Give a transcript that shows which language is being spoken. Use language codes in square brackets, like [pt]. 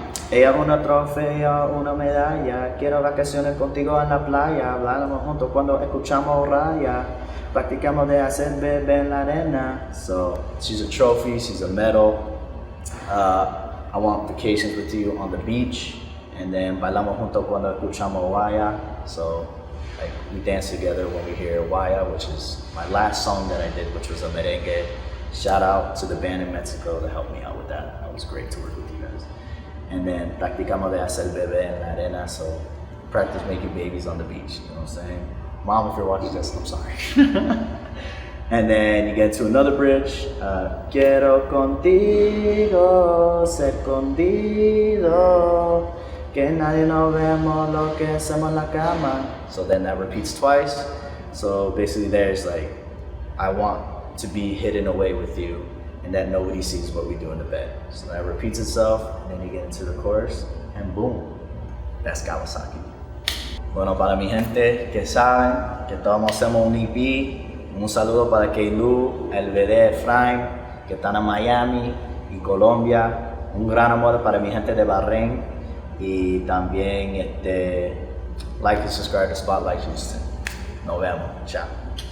[es] Ella una trofeo, una medalla. Quiero vacaciones contigo en la playa. Hablamos juntos cuando escuchamos raya. Practicamos de hacer bebé en la arena. [en] So she's a trophy, she's a medal. I want vacations with you on the beach. And then [es] bailamos juntos cuando escuchamos Waya. [en] So like we dance together when we hear Waya, which is my last song that I did, which was a merengue. Shout out to the band in Mexico that helped me out with that. That was great to work with you guys. And then [es] practicamos de hacer bebé en la arena. [en] So practice making babies on the beach. You know what I'm saying? Mom, if you're watching this, I'm sorry. And then you get to another bridge. [es] Quiero contigo ser escondido. Que nadie nos vemos lo que hacemos en la cama. [en] So then that repeats twice. So basically there's like, I want to be hidden away with you and that nobody sees what we do in the bed. So that repeats itself and then you get into the chorus and boom, that's KAWA aKI. [es] Bueno, para mi gente que saben que todos hacemos un EP, un saludo para Keilu, el bebé Efraim, que están en Miami y Colombia. Un gran amor para mi gente de Bahrein. Y también [en] like and subscribe to Spotlight Houston. [es] Nos vemos. Chao.